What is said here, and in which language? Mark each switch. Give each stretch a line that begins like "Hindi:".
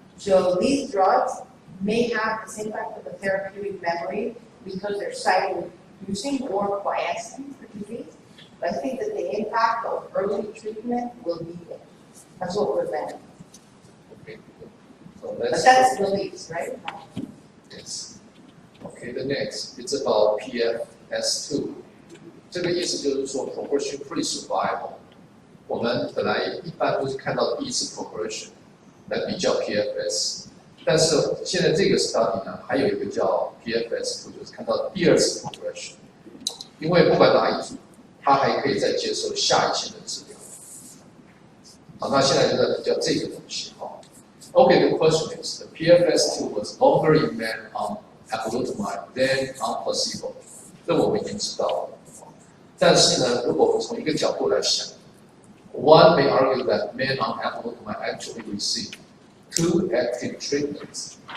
English: So these drugs may have this impact of the therapeutic memory because they're cytoreducing or quiescing the disease. But I think that the impact of early treatment will be there. That's what we're benefiting. Okay. So But that's beliefs, right? Yes. Okay, the next, it's about PFS2.
Chinese: 这个意思就是说 progression-free survival. 我们本来一般都是看到第一次 progression 来比较 PFS. 但是现在这个 study 呢，还有一个叫 PFS2，就是看到第二次 progression， 因为不管哪一组，他还可以再接受下一期的治疗。好，那现在就在比较这个东西哈。
English: Okay, the question is, the PFS2 was longer in men on apalutamide than on placebo。
Chinese: 这我们已经知道了。但是呢，如果我们从一个角度来想
English: ，one may argue that men on apalutamide actually received 2 active treatments.